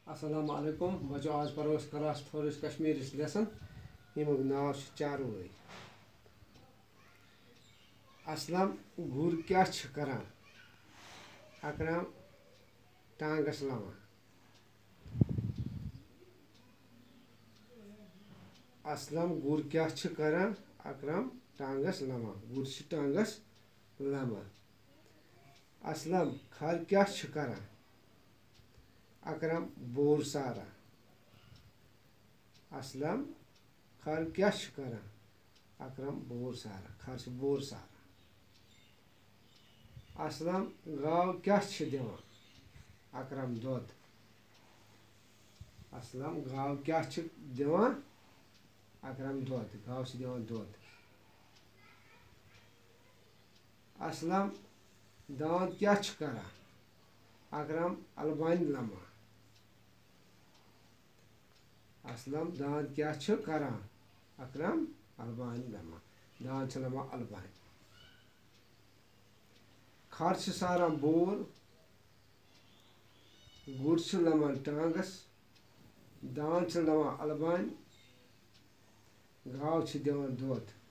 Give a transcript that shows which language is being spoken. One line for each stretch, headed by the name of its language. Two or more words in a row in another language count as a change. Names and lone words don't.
Arabic: السلام عليكم
Hindi: बच्चों, आज पढ़ो क्लास 4 कश्मीरी लेसन
Kashmiri: यमुक नाव चारवाई। असलम गुर क्या करान, अकरम टांगस लवान। असलम गुर क्या करान, अकरम टांगस लवान। गुर टांगस लवान। असलम खर क्या करान, अकरम बोर सारा। असलम खर क्या करान, अकरम बोर सारा। खर बोर सारा। असलम गाव क्या दिवान, अकरम दोध। असलम गाव क्या दिवान, अकरम दोध। गाव दिवान दोध। असलम दांत क्या करान, अकरम अलबानी लमा। असलम दांत क्या करान, अकरम अलबानी लमा। दांत लमा अलबानी। खर सारान बोर, गुर लमान टांगस, दांत लमान अलबानी, गाव दिवान दोध।